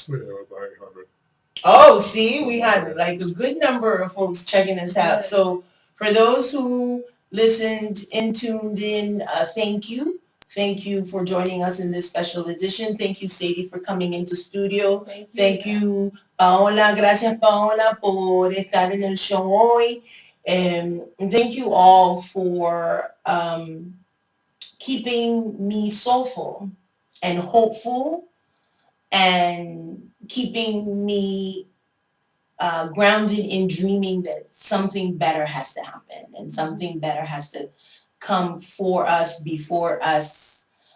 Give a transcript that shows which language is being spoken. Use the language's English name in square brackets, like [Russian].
[English] We have about 800. Oh, see, we had like a good number of folks checking us out. So for those who listened and tuned in, thank you. Thank you for joining us in this special edition. Thank you, Sadie, for coming into studio. Thank you, Paola. [Spanish] Gracias, Paola, por estar en el show hoy. [English] And thank you all for keeping me soulful and hopeful, and keeping me grounded in dreaming that something better has to happen and something better has to come for us, before us,